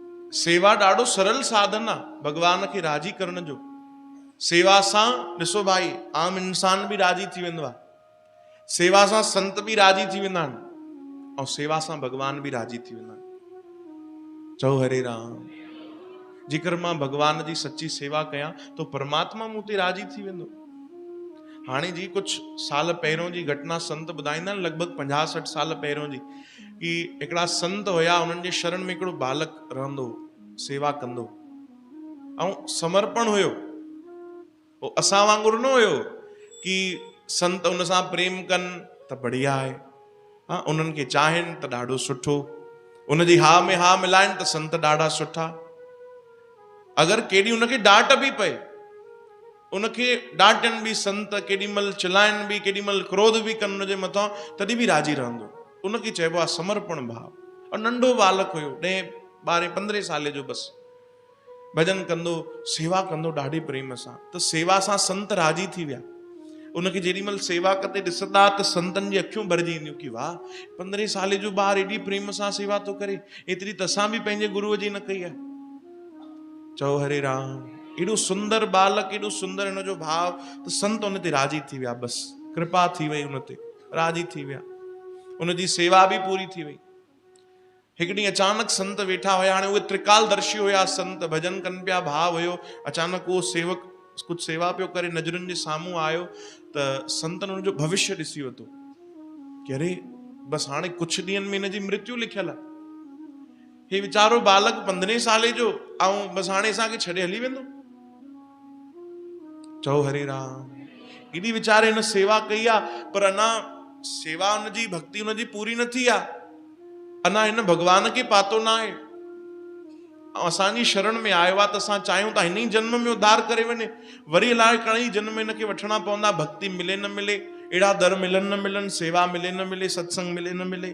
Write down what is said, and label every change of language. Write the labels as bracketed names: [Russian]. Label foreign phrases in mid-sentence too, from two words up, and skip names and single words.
[Sindhi] सेवा ॾाढो सरल साधन आहे भगवान खे राजी करण जो। सेवा सां ॾिसो भाई आम इंसान भी राजी थी वेंदो आहे, सेवा सां संत भी राजी थी वेंदा आहिनि, ऐं सेवा सां भगवान भी राजी थी वेंदा आहिनि। चओ हरे राम। जेकर मां भगवान जी सच्ची सेवा कयां तो परमात्मा मूं ते राजी थी वेंदो। हाणे जी कुछ साल पहिरों जी घटना संत ॿुधाईंदा आहिनि, लॻभॻि 50-60 साल पहिरों जी, कि हिकिड़ा संत हुया, उन्हनि जे शरण में हिकिड़ो बालक रहंदो, सेवा कंदो ऐं समर्पण हुयो। वो असां वांगुरु न हुयो कि संत उन सां प्रेम कनि त बढ़िया आहे, हाँ उन्हनि खे चाहिनि त ॾाढो सुठो, उनजी हा में हा मिलाइनि त संत ॾाढा सुठा। अगरि केॾी उनखे डांट बि पए, उनखे डांटनि बि संत, केॾीमहिल चिल्लाइनि बि, केॾीमहिल क्रोध बि कनि उनजे मथां, तॾहिं बि राजी रहंदो। उनखे चइबो आहे समर्पण भाव। और नंढो बालक हुयो, 10-12-15 साल जो, बसि भजन कंदो, सेवा कंदो ॾाढी प्रेम सां। त सेवा सां संत राजी थी विया। उनखे जेॾीमहिल सेवा कंदे ॾिसंदा त संतनि जी अखियूं भरिजी ईंदियूं कि वाह 15 साल जो ॿार एॾी प्रेम सां सेवा थो करे, एतिरी त असां बि पंहिंजे गुरुअ जी न कई आहे। चओ हरे राम। एॾो सुंदर बालक, एॾो सुंदर हिन जो भाव, त संत उन ते राजी थी विया। बसि कृपा थी वई, उन ते राजी थी विया, उनजी सेवा बि पूरी थी वई। हिकु ॾींहुं अचानक संत वेठा हुया, हाणे उहे त्रिकालदर्शी हुया संत, भजन कनि पिया, भाव हुयो। अचानक उहो सेवक कुछ सेवा पियो करे, नज़रुनि जे साम्हूं आयो त संतनि हुनजो भविष्य ॾिसी वरितो कि अरे बसि हाणे कुछ ॾींहंनि में हिनजी मृत्यु लिखियल आहे। हे वीचारो बालक 15 साले जो, ऐं बसि हाणे असांखे छॾे हली वेंदो। चओ हरे राम। एॾी वीचारे हिन सेवा कई आहे, पर अञा सेवा हुनजी, भक्ति हुनजी पूरी न थी आहे। अञा हिन भगवान खे पातो न आहे, ऐं असांजी शरण में आयो आहे, त असां चाहियूं था हिन ई जन्म में उद्धार करे वञे। वरी अलाए घणे जन्म हिनखे वठणा पवंदा, भक्ति मिले न मिले, अहिड़ा दर मिलनि न मिलनि, सेवा मिले न मिले, सत्संग मिले न मिले।